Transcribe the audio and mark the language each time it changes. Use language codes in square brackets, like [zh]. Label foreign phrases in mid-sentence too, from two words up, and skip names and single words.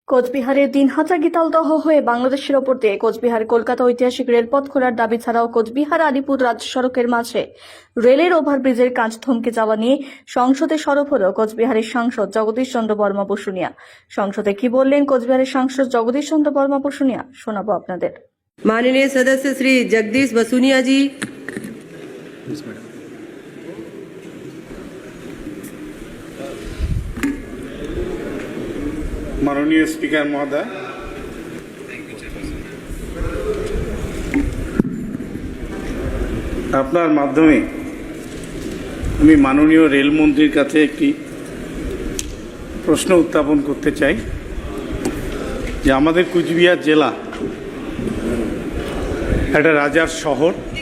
[bn] কোচবিহারের দিনহাটা গীতালদহ হয়ে বাংলাদেশের ওপর দিয়ে কোচবিহার কলকাতা ঐতিহাসিক রেলপথ খোলার দাবি ছাড়াও কোচবিহার আলিপুর রাজ্য সড়কের মাঝে রেলের ওভারব্রিজের কাজ থমকে যাওয়া নিয়ে সংসদে সরব হল কোচবিহারের সাংসদ জগদীশ চন্দ্র বর্মা বসুনিয়া। সংসদে কি বললেন কোচবিহারের সাংসদ জগদীশ চন্দ্র বর্মা বসুনিয়া শোনাবো আপনাদের। [hi] माननीय सदस्य श्री जगदीश बसुनिया जी। माननीय स्पीकर महोदय, [bn] আপনার মাধ্যমে আমি মাননীয় রেলমন্ত্রীর কাছে একটি প্রশ্ন উত্থাপন করতে চাই যে আমাদের কুচবিহার জেলা একটা রাজার শহর।